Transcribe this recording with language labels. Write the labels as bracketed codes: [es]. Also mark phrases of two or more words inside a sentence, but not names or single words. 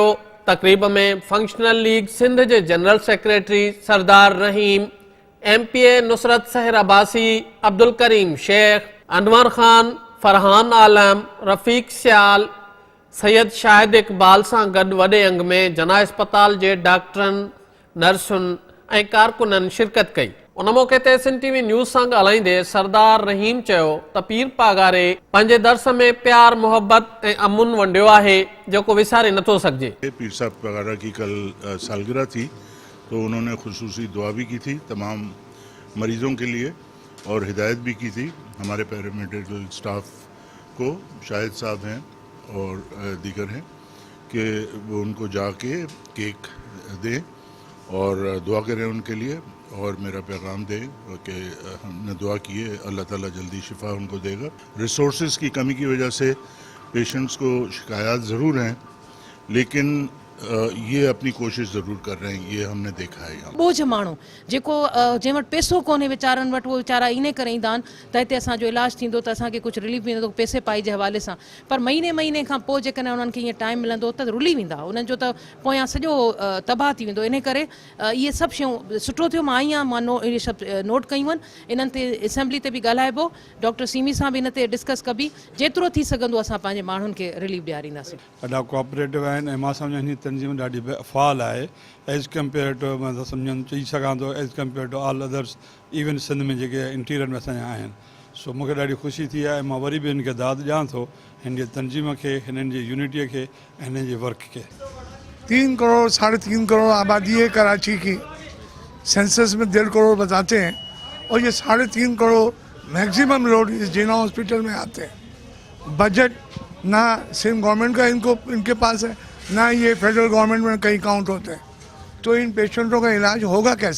[sd] तकरीब में फंक्शनल लीग सिंध जे जनरल सेक्रेटरी सरदार रहीम, MPA नुसरत सहर अब्बासी, अब्दुल करीम शेख, अनवर खान, फरहान आलम, रफ़ीक सियाल, सैयद शाहिद इकबाल सां गॾु वॾे अंग में जना अस्पताल जे डॉक्टरनि, नर्सुनि ऐं कारकुननि शिरकत कई। उन मौके ते सिंध TV न्यूज़ सां ॻाल्हाईंदे सरदार रहीम चयो त पीर पागारे पंहिंजे दर्स में प्यार मोहब्बत ऐं अमुन वंडियो आहे जेको विसारे नथो सघिजे। [ur] پیر صاحب پاگارا کی کل سالگرہ تھی تو انہوں نے خصوصی دعا بھی کی تھی تمام مریضوں کے لیے اور ہدایت بھی کی تھی ہمارے [en] paramedical staff [ur] کو، شاہد صاحب ہیں اور دیگر ہیں، کہ وہ ان کو جا کے کیک دیں اور دعا کریں ان کے لیے اور میرا پیغام دیں کہ ہم نے دعا کی ہے، اللہ تعالیٰ جلدی شفا ان کو دے گا. ریسورسز کی کمی کی وجہ سے پیشنٹس کو شکایت ضرور ہیں، لیکن یہ اپنی کوشش ضرور کر رہے ہیں، یہ ہم نے دیکھا ہے. यहाँ [sd] बोझ माण्हू जेको जंहिं वटि पैसो कोन्हे वीचारनि वटि, उहो वीचारा इन करे ईंदा आहिनि त हिते असांजो इलाजु थींदो त असांखे कुझु रिलीफ मिलंदो पैसे पाई जे हवाले सां, पर महीने खां पोइ जेकॾहिं उन्हनि खे ईअं टाइम मिलंदो त रुली वेंदा, उन्हनि जो त पोयां सॼो तबाह थी वेंदो। इन करे इहे सभु शयूं सुठो थियो मां आई आहियां, मां इहे सभु नोट कयूं आहिनि, इन्हनि ते असेंबली ते बि ॻाल्हाइबो, डॉक्टर सीमी सां बि इन ते डिस्कस कबी, जेतिरो थी सघंदो असां पंहिंजे माण्हुनि खे रिलीफ ॾियारींदासीं। ॾाढा कोऑपरेटिव आहिनि ऐं मां सम्झां हिन तंज़ीम ॾाढी फ़ाल आहे [en] as compare to, [sd] मां सम्झनि चई सघां थो [en] as compare to all others [sd] इवन सिंध में जेके इंटीरियर में असांजा आहिनि। सो मूंखे ॾाढी ख़ुशी थी आहे ऐं मां वरी बि हिन खे दाद ॾियां थो, हिन जी तंज़ीम खे, हिननि जी यूनिटीअ खे ऐं हिननि जे वर्क खे। [ur] 3 کروڑ 3.5 کروڑ آبادی ہے کراچی کی، سینسس میں 1.5 کروڑ بتاتے ہیں اور یہ 3.5 کروڑ میکسیمم لوگ اس جناح ہاسپٹل میں آتے ہیں. بجٹ نہ سندھ گورنمنٹ کا ان کے پاس ہے، نہ یہ [en] federal government [ur] میں کہیں کاؤنٹ ہوتے ہیں، تو ان پیشنٹوں کا علاج ہوگا کیسے?